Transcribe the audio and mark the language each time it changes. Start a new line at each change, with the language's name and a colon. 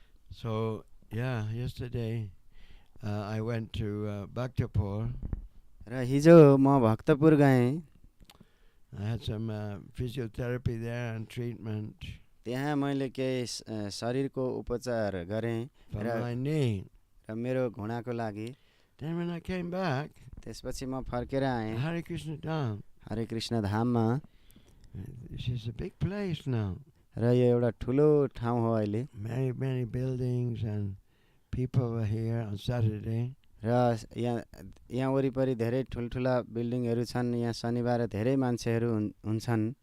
English: So yesterday I went to Bhaktapur.
Nepali: र हिजो म भक्तपुर गएँ।
English: I had some physiotherapy there and treatment.
Nepali: त्यहाँ मैले केही शरीरको उपचार गरेँ
English: For my knee.
Nepali: र मेरो घुँडाको लागि।
English: Then when I came back,
Nepali: त्यसपछि म फर्केर आएँ
English: Hare Krishna Dham.
Nepali: हरे कृष्ण धाममा।
English: It's a big place now.
Nepali: र यो एउटा ठुलो ठाउँ हो अहिले।
English: Many buildings and people were here on Saturday.
Nepali: र यहाँ वरिपरि धेरै ठुल्ठुला बिल्डिङहरू छन्। यहाँ शनिबार धेरै मान्छेहरू हुन्छन्।